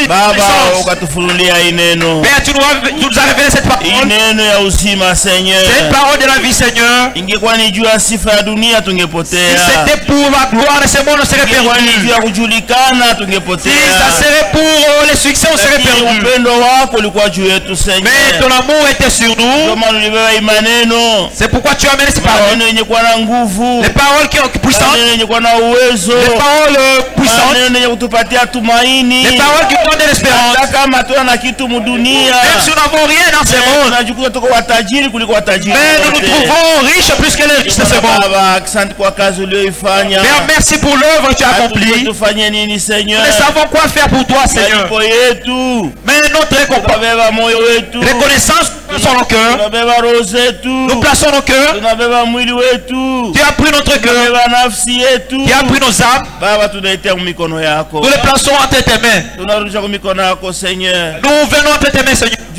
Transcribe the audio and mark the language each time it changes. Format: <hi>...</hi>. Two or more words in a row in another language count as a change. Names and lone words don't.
<sw>Baba ukatufunulia ineno.</sw> <fr>Père, tu nous as révélé cette parole.</fr> <sw>Ineno ya uzima Seigneur.</sw> <fr>Cette parole de la vie Seigneur.</fr> <sw>Ingekuwa ni juu ya sifa ya dunia tungepotea.</sw> <fr>Si c'était pour la gloire de ce monde on serait perdu.</fr> <sw>Ingekuwa ni juu ya kujulikana tungepotea.</sw> <fr>Si ça serait pour le succès on serait perdu.</fr> <sw>Upendo wako ulikuwa juu yetu Seigneur.</sw> <fr>Mais ton amour était sur nous.</fr> <sw>Kama ulibeba imaneno.</sw> <fr>C'est pourquoi tu as amené ces paroles.</fr> <sw>Maneno yenye kuwa na nguvu.</sw> <fr>Les paroles qui ont puissance.</fr> <sw>Maneno yenye kuwa na uwezo.</sw> <fr>Les paroles puissantes.</fr> <sw>Maneno yenye kutupatia tumaini.</sw> <fr>Les paroles qui donnent de l'espérance.</fr> <sw>Hata kama tuna na kitu mudunia.</sw> <fr>Même si nous n'avons rien dans ce monde.</fr> <sw>Tunajikuta tuko watajiri kuliko watajiri.</sw> <fr>Mais nous nous trouvons riches plus que les riches de ce monde.</fr> <sw>Baba, asante kwa kazi uliyoifanya.</sw> <fr>Père, merci pour l'œuvre que tu as accomplie.</fr> <sw>Tufanye nini Seigneur?</sw> <fr>Nous savons quoi faire pour toi Seigneur. Mais notre reconnaissance sur nos cœurs. Nous plaçons nos cœurs. Tu as pris notre cœur. Tu as pris nos âmes. Nous les plaçons entre tes mains. Nous venons entre tes mains Seigneur.</fr>